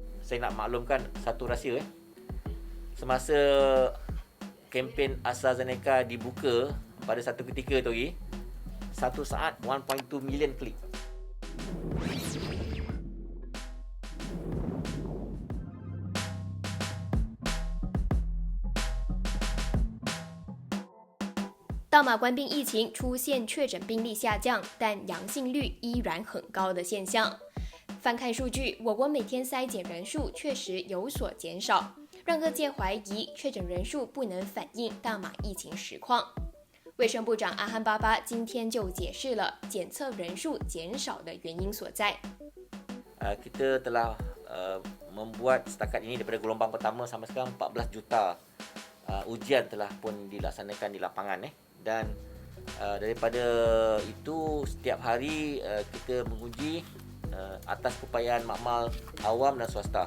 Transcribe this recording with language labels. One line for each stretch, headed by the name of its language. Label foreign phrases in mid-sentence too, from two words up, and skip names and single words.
Malay: Saya nak maklumkan satu rahsia. Semasa kempen AstraZeneca dibuka pada satu ketika tu lagi, satu saat 1.2 million klik.
Chinese: 大马关闭疫情，出现确诊病例下降，但阳性率依然很高的现象。翻看数据，我国每天筛检人数确实有所减少，让各界怀疑确诊人数不能反映大马疫情实况。卫生部长阿汉巴巴今天就解释了检测人数减少的原因所在。
Malay: Kita telah membuat setakat ini daripada gelombang pertama sampai sekarang 14 juta ujian telah pun dilaksanakan di lapangan dan daripada itu setiap hari kita menguji atas keupayaan makmal awam dan swasta.